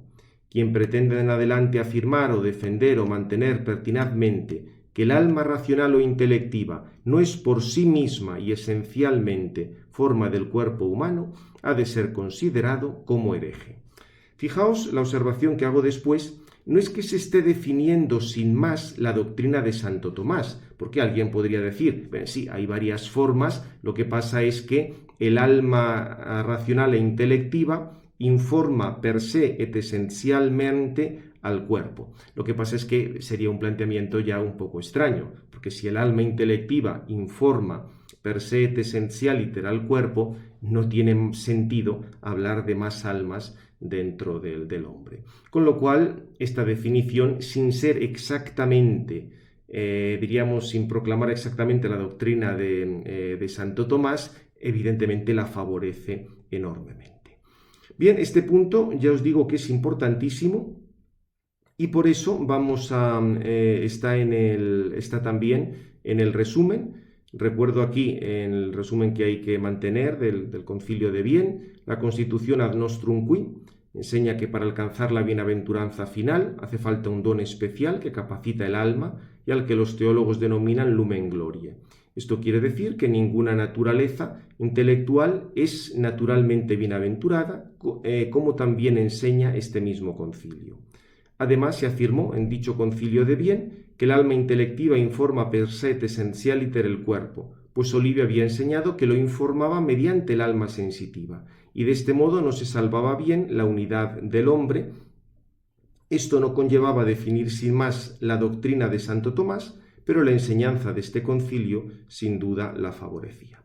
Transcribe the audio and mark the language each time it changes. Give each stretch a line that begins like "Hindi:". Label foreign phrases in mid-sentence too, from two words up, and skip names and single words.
Spanish: Quien pretenda en adelante afirmar o defender o mantener pertinazmente que el alma racional o intelectiva no es por sí misma y esencialmente forma del cuerpo humano, ha de ser considerado como hereje. Fijaos la observación que hago después. No es que se esté definiendo sin más la doctrina de Santo Tomás, porque alguien podría decir, sí, hay varias formas, lo que pasa es que el alma racional e intelectiva informa
Latin: per se et
Spanish: esencialmente al cuerpo. Lo que pasa es que sería un planteamiento ya un poco extraño, porque si el alma intelectiva informa
Latin: per se et essentialiter
Spanish: al cuerpo, no tiene sentido hablar de más almas dentro del hombre. Con lo cual, esta definición, sin ser exactamente, diríamos, sin proclamar exactamente la doctrina de Santo Tomás, evidentemente la favorece enormemente. Bien, este punto ya os digo que es importantísimo y por eso vamos a, está también en el resumen. Recuerdo aquí en el resumen que hay que mantener del Concilio de Vienne, la Constitución ad nostrum qui enseña que para alcanzar la bienaventuranza final hace falta un don especial que capacita el alma y al que los teólogos denominan
Latin: lumen gloriae.
Spanish: Esto quiere decir que ninguna naturaleza intelectual es naturalmente bienaventurada, como también enseña este mismo concilio. Además, se afirmó en dicho concilio de Vienne que el alma intelectiva informa
Latin: per se et essentialiter
Spanish: el cuerpo, pues Olivia había enseñado que lo informaba mediante el alma sensitiva, y de este modo no se salvaba bien la unidad del hombre. Esto no conllevaba definir sin más la doctrina de Santo Tomás, pero la enseñanza de este concilio sin duda la favorecía.